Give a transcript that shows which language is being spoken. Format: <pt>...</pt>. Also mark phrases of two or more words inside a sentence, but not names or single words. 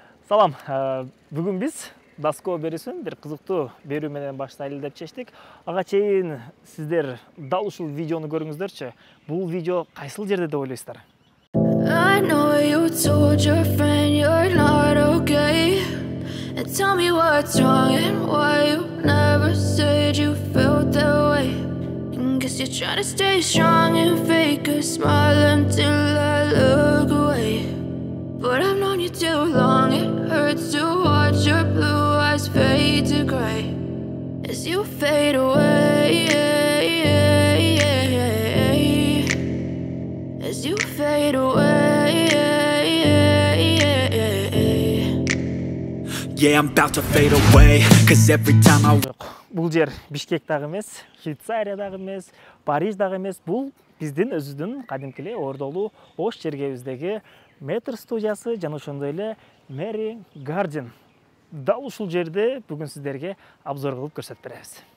<ky>Салам. Бүгүн биз Даско берүүсүн бир кызыктуу берүү менен баштайлы деп чечтик. Ага чейин сиздер дал ушул видеону көрүңүздөрчү. Бул видео кайсыл жерде деп ойлойсуздар?</ky> <en>I know you told your friend you're not okay. And tell me what's wrong and why you never said you felt that way. And guess you're trying to stay strong and fake a smile until I look away. But I've known you too long, it hurts to watch your blue eyes fade to gray as you fade away, as you fade away. Yeah, I'm about to fade away, cause every time I...</en> <ky>Бул жер Бишкек дагы эмес, Швейцария дагы эмес, Париж дагы эмес. Бул биздин өзүбүздүн кадимкиле ордолуу Ош чергебиздеги Метр студиясы жана ошондой эле Мэри Гарден. Дал ушул жерде бүгүн сиздерге обзор кылып көрсөтүп беребиз.</ky>